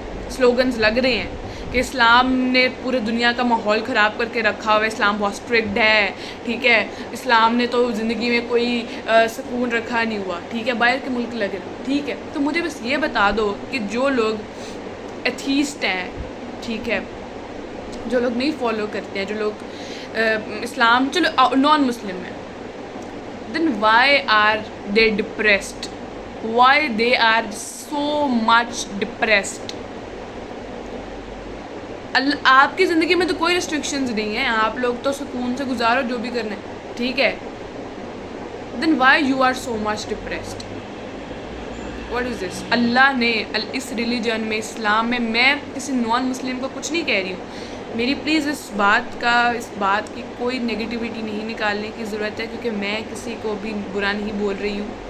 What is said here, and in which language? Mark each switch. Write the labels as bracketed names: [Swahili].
[Urdu] Slogans لگ رہے ہیں کہ اسلام نے پورے دنیا کا ماحول خراب کر کے رکھا ہوا ہے، اسلام بہت اسٹرکٹ ہے، ٹھیک ہے، اسلام نے تو زندگی میں کوئی سکون رکھا نہیں ہوا، ٹھیک ہے، باہر کے ملک لگ رہے ہیں، ٹھیک ہے، تو مجھے بس یہ بتا دو کہ جو لوگ ایتھیسٹ ہیں، ٹھیک ہے، جو لوگ نہیں فالو کرتے ہیں، جو لوگ اسلام چلو نان مسلم ہیں، [English] then why are they depressed? Why they are so much depressed? [Urdu] آپ کی زندگی میں تو کوئی ریسٹرکشنز نہیں ہیں، آپ لوگ تو سکون سے گزارو جو بھی کرنا ہے، ٹھیک ہے، [English] then why you are so much depressed? What is this? [Urdu] اللہ نے اس ریلیجن میں، اسلام میں کسی نان مسلم کو کچھ نہیں کہہ رہی ہوں، میری پلیز اس بات کی کوئی نگیٹیوٹی نہیں نکالنے کی ضرورت ہے، کیونکہ میں کسی کو بھی برا نہیں بول رہی ہوں.